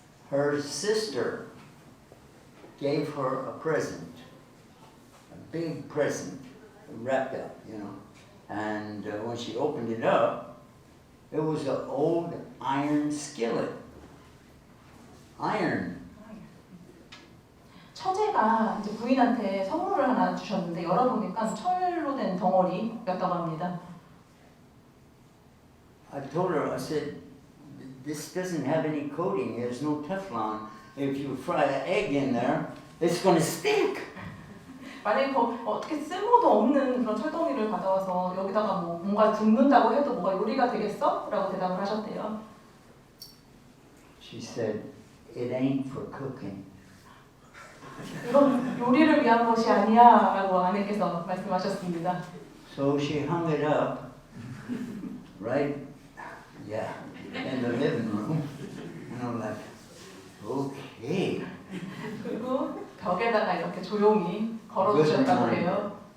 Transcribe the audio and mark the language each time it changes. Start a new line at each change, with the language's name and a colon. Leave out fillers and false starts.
English: Her sister gave her a present, a big present, wrapped up, you know. And when she opened it up, it was an old iron skillet. Iron.
Korean: 처제가 이제 부인한테 선물을 하나 주셨는데 열어보니까 철로 된 덩어리였다고 합니다.
English: I told her, I said, this doesn't have any coating. There's no Teflon. If you fry an egg in there, it's going to stick.
Korean: 만약에 어떻게 쓸모도 없는 그런 철덩이를 가져와서 여기다가 뭐 뭔가 굽는다고 해도 뭐가 요리가 되겠어? 라고 대답을 하셨대요.
English: She said, it ain't for cooking.
Korean: 이건 요리를 위한 것이 아니야 라고 아내께서 말씀하셨습니다.
English: So she hung it up, right, yeah, in the living room. And I'm like, okay.
Korean: 그리고 벽에다가 이렇게 조용히 걸어두셨다고 해요.